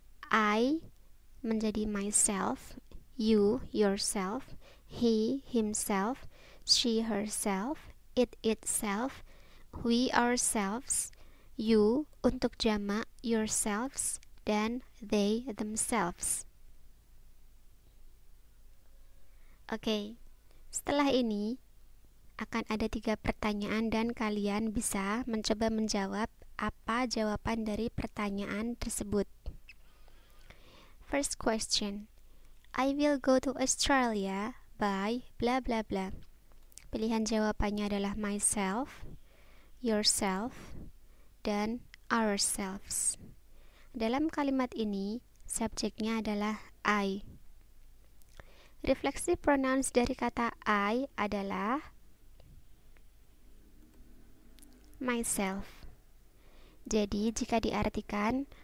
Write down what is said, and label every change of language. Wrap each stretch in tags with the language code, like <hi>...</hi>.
<en>I</en> <id>menjadi</id> <en>myself, you yourself, he himself, she herself, it itself, we ourselves, you</en> <id>untuk jamak</id> <en>yourselves, dan they themselves.</en> <id>Oke, setelah ini akan ada 3 pertanyaan dan kalian bisa mencoba menjawab apa jawaban dari pertanyaan tersebut.</id> <en>First question. I will go to Australia by bla bla bla.</en> <id>Pilihan jawabannya adalah myself, yourself, dan ourselves. Dalam kalimat ini, subjeknya adalah I. Reflexive pronouns dari kata I adalah myself. Jadi jika diartikan,</id>